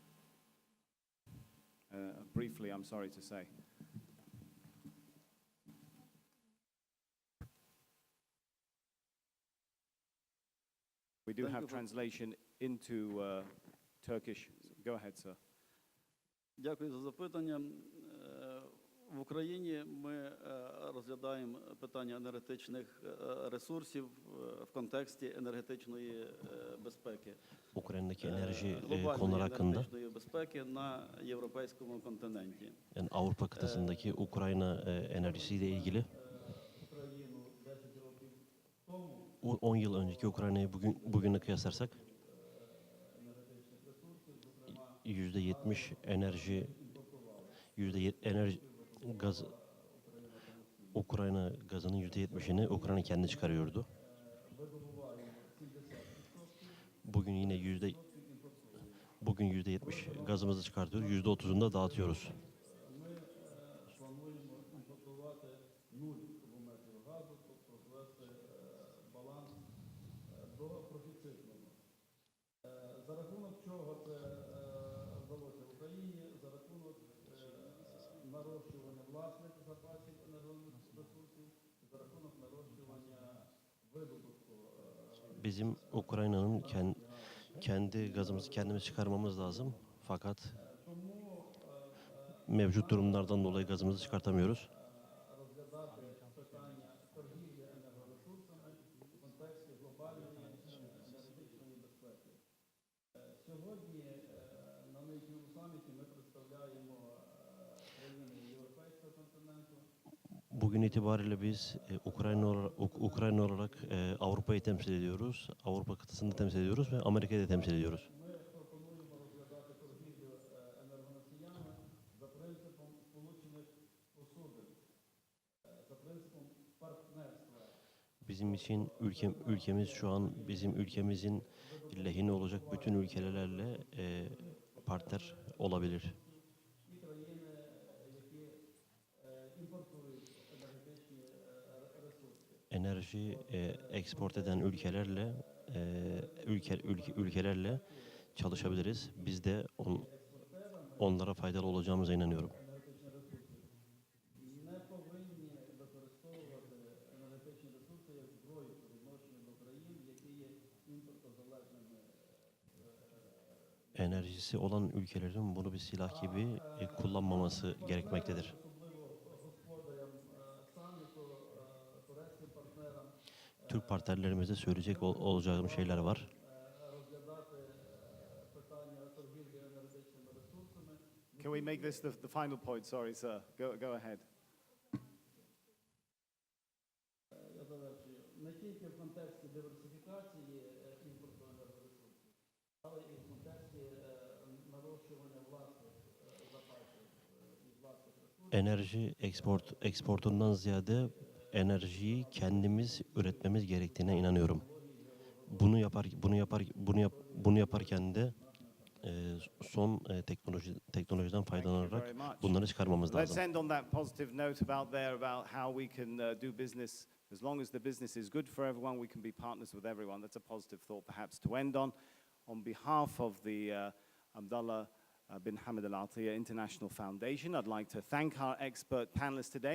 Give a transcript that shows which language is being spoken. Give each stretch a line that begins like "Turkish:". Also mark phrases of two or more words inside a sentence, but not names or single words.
English: Briefly, I'm sorry to say. We do have translation into Turkish. Go ahead, sir.
Ukrainian: Дякую за запитання. В Україні ми розглядаємо питання енергетичних ресурсів в контексті енергетичної безпеки.
Turkish: Ukrayna'daki enerji
Ukrainian: Глобальної
Turkish: konuları hakkında,
Ukrainian: енергетичної безпеки на європейському континенті.
Turkish: yani Avrupa kıtasındaki Ukrayna enerjisiyle ilgili 10 yıl önceki Ukrayna'yı bugünle kıyaslarsak %70 enerji gaz Ukrayna gazının %70'ini Ukrayna kendi çıkarıyordu. Bugün yine %70 gazımızı çıkartıyoruz, %30'unu da dağıtıyoruz.
Ukrainian: За рахунок чого це вдалося в Україні? За рахунок нарощування власних запасів енергоресурсів, за рахунок нарощування видобутку.
Turkish: Bizim Ukrayna'nın kendi gazımızı kendimiz çıkarmamız lazım. Fakat mevcut durumlardan dolayı gazımızı çıkartamıyoruz.
Ukrainian: Розглядати питання торгівлі енергоресурсами в контексті глобальної енергетичної безпеки. Сьогодні на нинішньому саміті ми представляємо країни Європейського континенту.
Turkish: Bugün itibariyle biz Ukrayna olarak Avrupa'yı temsil ediyoruz, Avrupa kıtasını da temsil ediyoruz ve Amerika'yı da temsil ediyoruz.
Ukrainian: Ми пропонуємо розглядати торгівлю енергоносіями за принципом сполучених посудин, за принципом партнерства.
Turkish: Bizim için ülkemiz şu an bizim ülkemizin lehine olacak bütün ülkelerle partner olabilir.
Ukrainian: Ті країни, які імпортують енергетичні ресурси.
Turkish: Enerji eksport eden ülkelerle çalışabiliriz. Biz de onlara faydalı olacağımıza inanıyorum.
Ukrainian: Не повинні використовувати енергетичні ресурси як зброю по відношенню до країн, які є імпортозалежними.
Turkish: Enerjisi olan ülkelerin bunu bir silah gibi kullanmaması gerekmektedir.
Ukrainian: Особливо господарям саміту, турецьким партнерам
Turkish: Türk partnerlerimize söyleyecek olacağım şeyler var.
Ukrainian: розглядати питання торгівлі енергетичними ресурсами.
English: Can we make this the final point? Sorry, sir. Go ahead.
Ukrainian: Я завершую. Не тільки в контексті диверсифікації імпорту енергоресурсів, але і в контексті нарощування власних запасів і власних ресурсів.
Turkish: enerji eksportundan ziyade enerjiyi kendimiz üretmemiz gerektiğine inanıyorum. Bunu yaparken de son teknolojiden faydalanarak bunları çıkarmamız
English: Let's
Turkish: lazım.
English: end on that positive note about how we can do business. As long as the business is good for everyone, we can be partners with everyone. That's a positive thought perhaps to end on. On behalf of the Abdullah bin Hamid Al Attiyah International Foundation, I'd like to thank our expert panelists today.